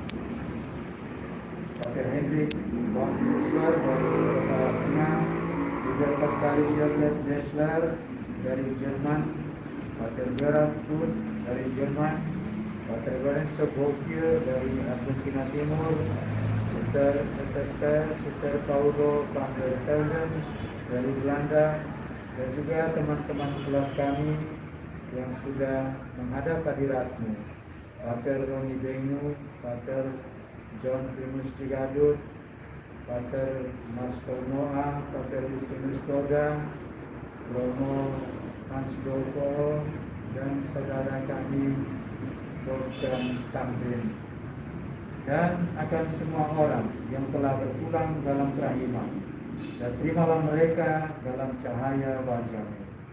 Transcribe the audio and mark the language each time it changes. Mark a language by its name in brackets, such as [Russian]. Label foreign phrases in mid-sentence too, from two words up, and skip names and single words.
[Indonesian] Pater Hendrik von Dessler dari Kota Tengah, juga Paskalis Joseph Dessler dari Jerman, Pater Gerard pun dari Jerman, Pater Lorenzo Bocchio dari Argentina Timur, Sister SSP, Sister Paulo van der Velden dari Belanda, dan juga teman-teman kelas kami yang sudah menghadap hadirat-Mu, Pater Roni Bengu, Pater John Primus Cigadut, Pater Mas Tomoa, Pater Justinus Toga, Romo Hans Doko, dan saudara kami Wolfgang Tamrin, dan akan semua orang yang telah berpulang dalam kerahiman, dan terimalah mereka dalam cahaya wajah-Mu.